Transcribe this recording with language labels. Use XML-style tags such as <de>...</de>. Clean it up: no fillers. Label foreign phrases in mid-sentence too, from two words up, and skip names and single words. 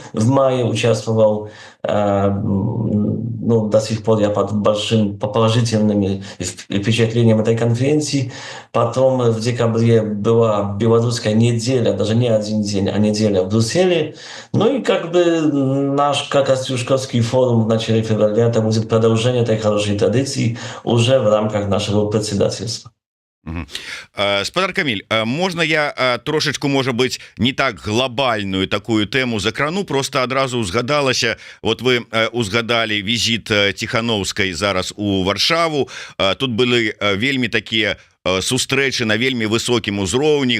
<ru>В мае участвовал, до сих пор я под большим положительными впечатлениями этой конференции. Потом в декабре была белорусская неделя, даже не один день, а неделя в Брюсселе. Ну и наш Костюшковский форум в начале февраля, это будет продолжение этой хорошей традиции уже в рамках нашего председательства.</ru> <be>Спадар Каміль, можна я трошечку, можа быць, не так глобальную такую тэму закрану, просто адразу узгадалася, вот вы узгадалі візіт Ціхановскай зараз у Варшаву, тут былі вельмі такія сустрэчы на вельмі высокім узроўні.</be>